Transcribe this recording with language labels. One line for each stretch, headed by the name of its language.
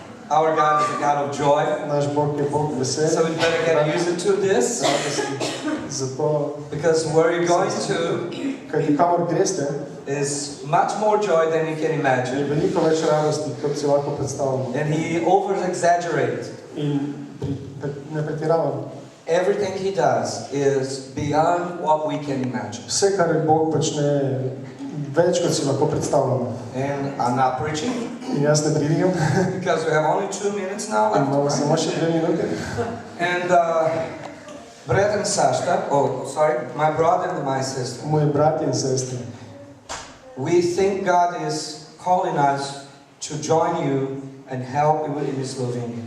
English: Our God is a God of joy.
Slovenian: Naš Bog je Bog veselja.
English: So we better get used to this.
Slovenian: Zato,
English: Because where you're going to
Slovenian: kajti kamor greste,
English: is much more joy than you can
Slovenian: je
English: imagine.
Slovenian: veliko več radosti, kot si lahko predstavljamo.
English: And he over-exaggerates.
Slovenian: In ne pretiravam.
English: Everything he does is beyond what we can imagine.
Slovenian: Vse, kar Bog počne, več, kot si lahko predstavljamo.
English: And I'm not preaching.
Slovenian: In jaz ne pridigam.
English: Because we have only 2 minutes now left.
Slovenian: Imamo samo še 2 minute.
English: And brat and sister, my brother and my sister,
Slovenian: Moji bratje in sestre,
English: we think God is calling us to join you and help you in Slovenia.